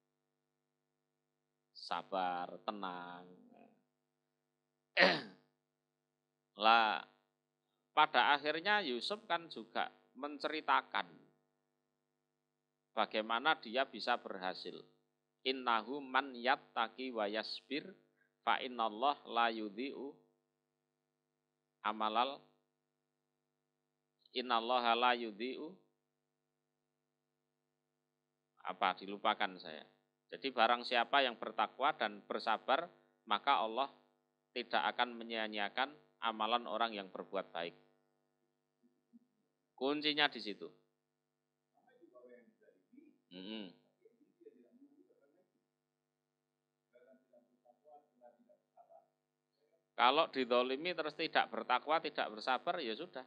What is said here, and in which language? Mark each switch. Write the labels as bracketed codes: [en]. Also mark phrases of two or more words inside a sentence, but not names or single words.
[id] Sabar, tenang. Lah, pada akhirnya Yusuf kan juga menceritakan bagaimana dia bisa berhasil. [ar] إنه من يتق ويصبر فإن الله لا يضيع عمل إن الله لا يضيع [id] apa dilupakan saya. Jadi barang siapa yang bertakwa dan bersabar, maka Allah tidak akan menyia-nyiakan amalan orang yang berbuat baik. Kuncinya di situ. Kalau didolimi terus tidak bertakwa, tidak bersabar, ya sudah.